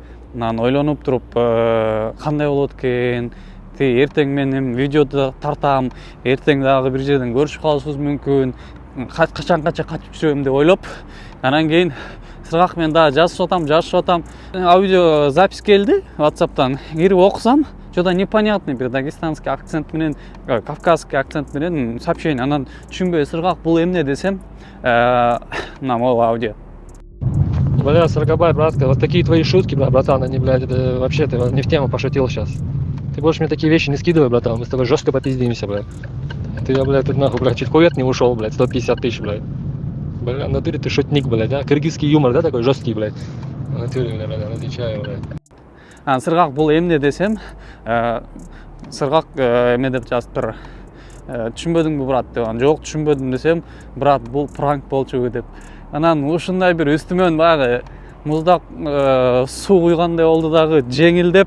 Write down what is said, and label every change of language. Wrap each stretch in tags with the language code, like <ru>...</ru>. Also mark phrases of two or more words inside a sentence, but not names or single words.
<ky>Анан ойлонуп туруп, кандай болот экен? Эртең мен видеоду тартам, эртең дагы бир жерден көрүшүп калышыбыз мүмкүн. Качанга качып жүрөм деп ойлоп, анан кийин сыргак мен дагы жазышып атам.</ky> <ru>Аудио запись</ru> <ky>келди WhatsApp'тан. Кирип окусам,</ky> <ru>что-то непонятный бир дагестанский акцент менен, кавказский акцент менен сообщение.</ru> <ky>Анан түшүнбөй сыргак бул эмне десем,</ky> <ru>нам аудио. Бля, Саргабай, братка, вот такие твои шутки, братан, они, блядь, это вообще ты не в тему пошутил сейчас. Ты больше мне такие вещи не скидывай, братан, мы с тобой жестко попиздимся, блядь. Ты, блядь, тут нахуй, блядь, чуть кувет не ушел, блядь, 150 тысяч, блядь. Бля, в натуре ты шутник, блядь, да? Кыргызский юмор, да, такой жесткий, блядь. В натуре, блядь, отвечаю, блядь.</ru> <ky>Сыргак бул эмне десем, сыргак эме деп жазыптыр. Түшүнбөдүңбү, брат деп. Жок, түшүнбөдүм десем, брат, бул пранк болчу деп. Анан ушундай бир үстүмөн баягы муздак суу куйгандай болду дагы, жеңилдеп.</ky>